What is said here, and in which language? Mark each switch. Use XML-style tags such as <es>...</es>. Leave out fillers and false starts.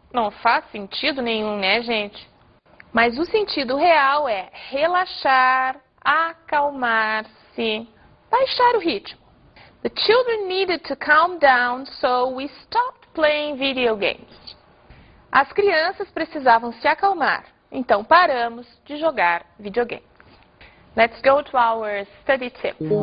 <pt>Não faz sentido nenhum, né, gente? Mas o sentido real é relaxar, acalmar-se, baixar o ritmo.</pt> <en>The children needed to calm down, so we stopped playing video games.</en> <pt>As crianças precisavam se acalmar, então paramos de jogar videogame.</pt> <en>Let's go to our study tip.</en>